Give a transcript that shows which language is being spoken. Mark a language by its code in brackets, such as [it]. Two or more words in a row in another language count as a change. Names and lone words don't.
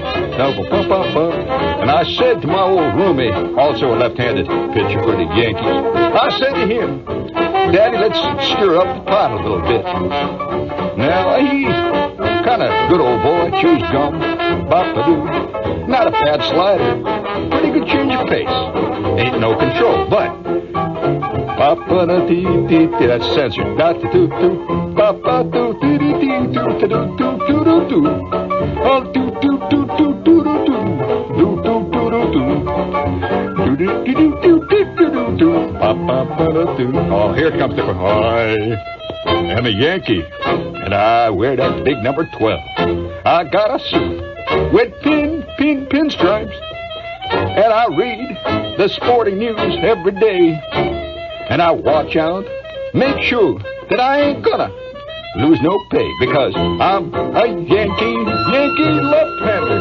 [en] And I said to my old roomie, also a left-handed pitcher for the Yankees, I said to him, Daddy, let's stir up the pot a little bit. Now, he's kind of good old boy, chews gum, bop-a-doo. Not a bad slider, pretty good change of pace. Ain't no control, but Ba-ba-da-dee-dee-dee. That's censored. Da-doo-doo-doo. Ba-ba-doo-dee-dee-dee-doo-doo-doo-doo-doo-doo. Oh, do-do-do-do-do-do-do. Do-do-do-do-do. Do-do-do-do-do-do-do. Ba-ba-ba-da-doo. Oh, here comes the... Hi. I'm a Yankee, and I wear that big number 12. I got a suit with pinstripes, and I read the sporting news every day. And I watch out, make sure that I ain't gonna lose no pay, because I'm a Yankee left-hander.